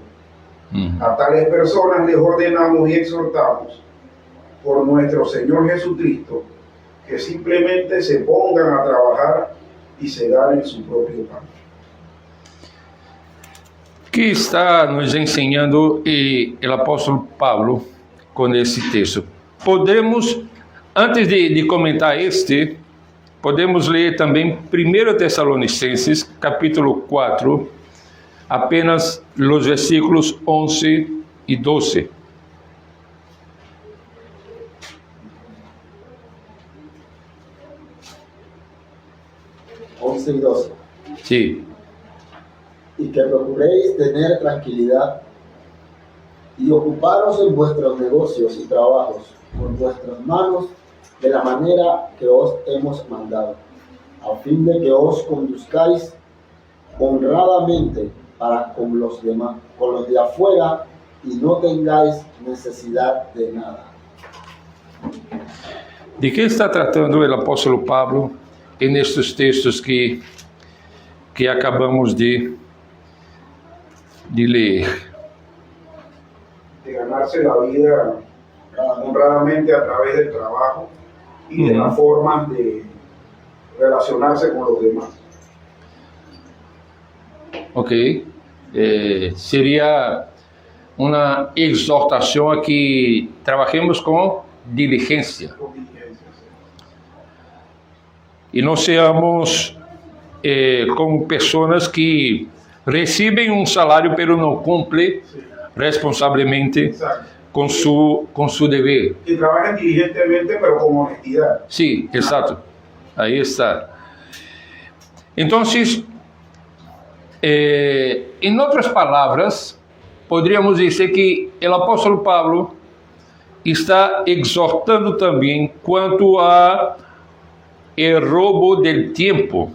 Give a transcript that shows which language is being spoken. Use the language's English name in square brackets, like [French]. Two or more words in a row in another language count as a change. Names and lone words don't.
[Spanish] A tales personas les ordenamos y exhortamos por nuestro Señor Jesucristo que simplemente se pongan a trabajar y se ganen su propio pan. [Portuguese] Que está nos ensinando o apóstolo Pablo com esse texto? Podemos, antes de comentar podemos ler também 1 Tessalonicenses, capítulo 4, apenas os versículos 11 e 12. [Spanish] Y 12. Sí. Y que procuréis tener tranquilidad y ocuparos en vuestros negocios y trabajos con vuestras manos de la manera que os hemos mandado, a fin de que os conduzcáis honradamente para con los demás, con los de afuera, y no tengáis necesidad de nada. [Portuguese] De que está tratando o apóstolo Pablo nestes textos que acabamos de ler? [Spanish] De ganarse la vida honradamente a través del trabajo y de las formas de relacionarse con los demás. Ok? [Portuguese] Seria uma exortação a que trabalhemos com diligência. [Spanish] Con diligencia, sí. [Portuguese] E não seamos como pessoas que recebem um salário, pero não cumprem [Spanish] Sí. [Portuguese] responsavelmente [Spanish] Exacto. [Portuguese] com su dever. [Spanish] Que trabajen diligentemente, pero con honestidad. [Portuguese] Sim, exato. Aí está. Então, em outras palavras, poderíamos dizer que o apóstolo Paulo está exortando também quanto a el roubo del tempo.